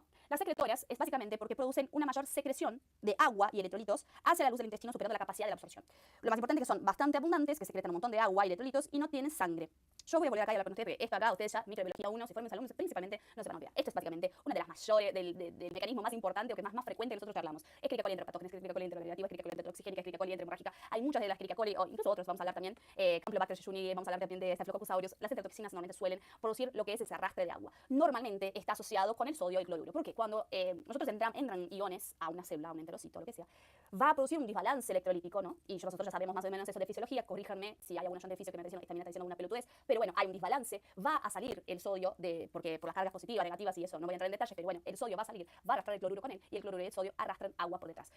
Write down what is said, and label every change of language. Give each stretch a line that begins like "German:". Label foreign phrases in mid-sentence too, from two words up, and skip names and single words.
Spanish: Las secretorias es básicamente porque producen una mayor secreción de agua y electrolitos hacia la luz del intestino, superando la capacidad de la absorción. Lo más importante es que son bastante abundantes, que secretan un montón de agua y electrolitos y no tienen sangre. Yo voy a volver acá y hablar con ustedes, porque esto acá, ustedes ya, microbiología 1, si fueron mis alumnos, principalmente no se van a olvidar. Esto es básicamente una de las mayores, del mecanismo más importante o que más frecuente que nosotros hablamos. Escherichia coli enteropatógenes, Escherichia coli enteronegativa, Escherichia coli enterotoxigénica, Escherichia coli enteromorrágica. Hay muchas de las Escherichia coli, o incluso otros, vamos a hablar también, Campylobacter jejuni, vamos a hablar también de Staphylococcus aureus. Las enterotoxinas normalmente suelen producir lo que es ese arrastre de agua. Normalmente está asociado con el sodio y el cloruro, porque cuando nosotros entran iones a una célula, a un enterocito, lo que sea, va a producir un desbalance electrolítico, ¿no? Y nosotros ya sabemos más o menos eso de fisiología, corríjanme si hay algún oyente de fisio que también está diciendo una pelotudez, pero bueno, hay un desbalance, va a salir el sodio, porque por las cargas positivas, negativas y eso, no voy a entrar en detalles, pero bueno, el sodio va a salir, va a arrastrar el cloruro con él, y el cloruro y el sodio arrastran agua por detrás.